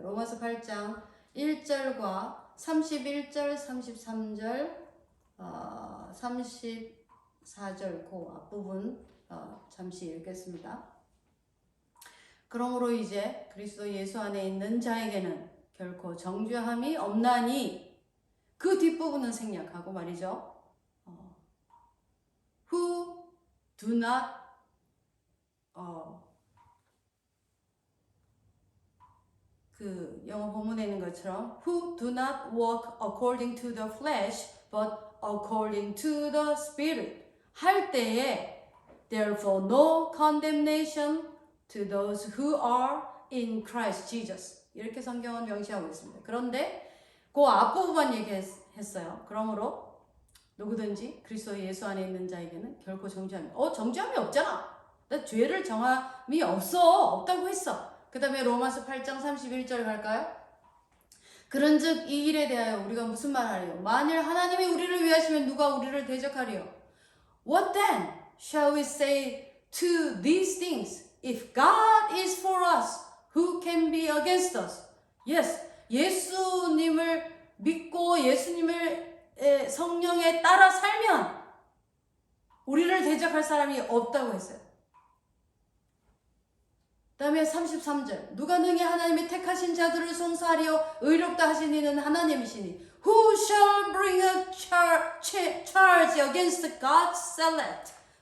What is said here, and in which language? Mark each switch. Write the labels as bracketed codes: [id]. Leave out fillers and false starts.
[ko] 로마서 8장 1절과 31절, 33절, 34절 그 앞부분 잠시 읽겠습니다. 그러므로 이제 그리스도 예수 안에 있는 자에게는 결코 정죄함이 없나니 그 뒷부분은 생략하고 말이죠. [en] Who do not [ko] 그 영어 본문에 있는 것처럼 [en] Who do not walk according to the flesh but according to the Spirit [ko] 할 때에 [en] Therefore no condemnation to those who are in Christ Jesus [ko] 이렇게 성경은 명시하고 있습니다. 그런데 그 앞부분만 얘기했어요. 그러므로 누구든지 그리스도 예수 안에 있는 자에게는 결코 정죄함이 정죄함이 없잖아. 나 죄를 정함이 없다고 했어. 그 다음에 로마서 8장 31절 갈까요? 그런즉 이 일에 대하여 우리가 무슨 말 하리요? 만일 하나님이 우리를 위하시면 누가 우리를 대적하리요? [en] What then shall we say to these things? If God is for us, who can be against us? [ko] Yes, 예수님을 믿고 예수님을 성령에 따라 살면 우리를 대적할 사람이 없다고 했어요. 그 다음에 33절 누가 능히 하나님의 택하신 자들을 송사하리요 의롭다 하신 이는 하나님이시니 [en] Who shall bring a charge against God's select?